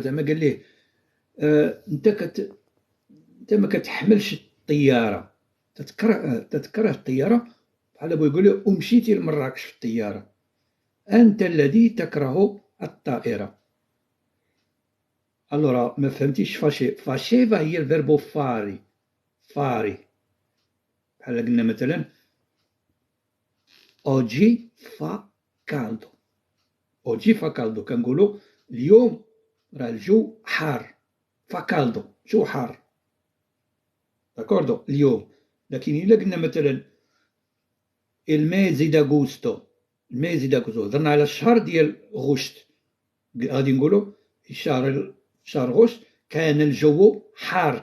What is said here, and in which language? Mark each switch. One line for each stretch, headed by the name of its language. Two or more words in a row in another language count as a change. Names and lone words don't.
Arabic: زعما قال ليه انت ما كتحملش الطياره، تتكره الطياره، بحال بغا يقول له ومشيتي لمراكش في الطياره. انت الذي تكره الطائره. allora ما فهمتيش. فاشيفا هي الفيربو فاري. بحال قلنا مثلا
Italian: oggi fa caldo. oggi fa caldo
Arabic: كنقولوا اليوم راه الجو حار.
Italian: fa caldo
Arabic: جو حار. داكوردو اليوم. لكن إلا قلنا مثلا
Italian: il mese d'agosto,
Arabic: هضرنا على الشهر ديال غشت، غادي نقولوا شهر غشت كان الجو حار.